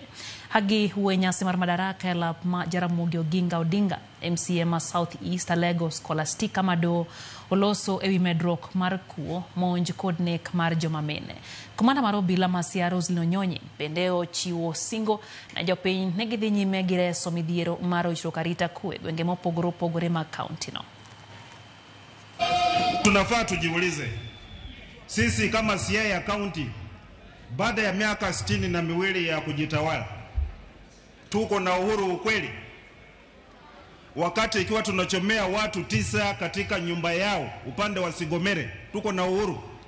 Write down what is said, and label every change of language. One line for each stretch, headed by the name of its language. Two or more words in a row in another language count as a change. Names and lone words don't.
Luo (Kenya and Tanzania): Hagi huwe nyasi mar Madaraka e lap ma Jaramogi Oginga Odinga, MCA ma South East Lagos Scholastica Mado oloso ewi medruok mar kuo monj kod nek mar joma mine. Komanda mar obila ma Siaya Roslyn Onyonyi bende ochiwo singo na jopiny ne gidhi nyime gi reso midhiero mar wichruok arita kwe gwenge mopogore opogore mag kaunti no.
Swahili: Tunafaa tujiulize sisi kama Siaya County baada ya miaka 62 ya kujitawala tuko na uhuru ukweli? Wakati ikiwa tunachomea watu 9 katika nyumba yao upande wa Sigomere tuko na uhuru?